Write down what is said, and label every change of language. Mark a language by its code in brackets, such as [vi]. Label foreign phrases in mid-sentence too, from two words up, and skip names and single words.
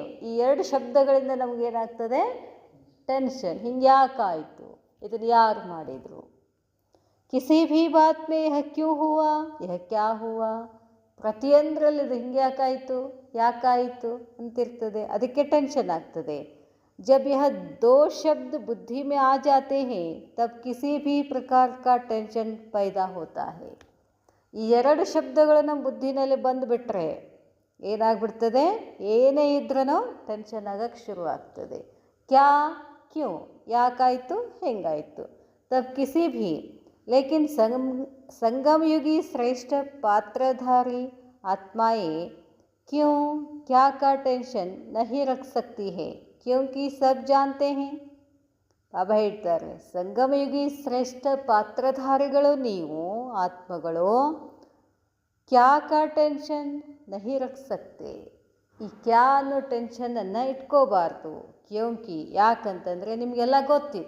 [kn] ಈ ಎರಡು ಶಬ್ದಗಳಿಂದ ನಮಗೇನಾಗ್ತದೆ? ಟೆನ್ಷನ್. ಹಿಂಗೆ ಯಾಕಾಯಿತು? ಇದನ್ನು ಯಾರು ಮಾಡಿದರು? [hi] किसी भी बात में यह क्यों हुआ, यह क्या हुआ. [kn] ಪ್ರತಿಯೊಂದರಲ್ಲಿ ಇದು ಹಿಂಗೆ ಯಾಕಾಯಿತು ಅಂತಿರ್ತದೆ. ಅದಕ್ಕೆ ಟೆನ್ಷನ್ ಆಗ್ತದೆ. [hi] जब यह दो शब्द बुद्धि में आ जाते हैं तब किसी भी प्रकार का टेंशन पैदा होता है. [kn] ಈ ಎರಡು ಶಬ್ದಗಳು ನಮ್ಮ ಬುದ್ಧಿನಲ್ಲಿ ಬಂದುಬಿಟ್ರೆ ಏನಾಗ್ಬಿಡ್ತದೆ? ಏನೇ ಇದ್ರೂ ಟೆನ್ಷನ್ ಆಗಕ್ಕೆ ಶುರುವಾಗ್ತದೆ. [hi] क्या, क्यों, [kn] ಯಾಕಾಯಿತು, ಹೆಂಗಾಯಿತು. [hi] तब किसी भी लेकिन संगम युगी श्रेष्ठ पात्रधारी आत्माएं क्यों क्या का टेंशन नहीं रख सकती है क्योंकि सब जानते हैं. [kn] ಬಾಬಾ ಹೇಳ್ತಾರೆ, ಸಂಗಮಯುಗಿ ಶ್ರೇಷ್ಠ ಪಾತ್ರಧಾರಿಗಳು ನೀವು ಆತ್ಮಗಳು [hi] क्या का टेंशन नहीं रख सकते. [kn] ಈ ಕ್ಯಾ ಅನ್ನೋ ಟೆನ್ಷನನ್ನು ಇಟ್ಕೋಬಾರ್ದು. ಕ್ಯೋಂಕಿ ಯಾಕಂತಂದರೆ ನಿಮಗೆಲ್ಲ ಗೊತ್ತಿದೆ.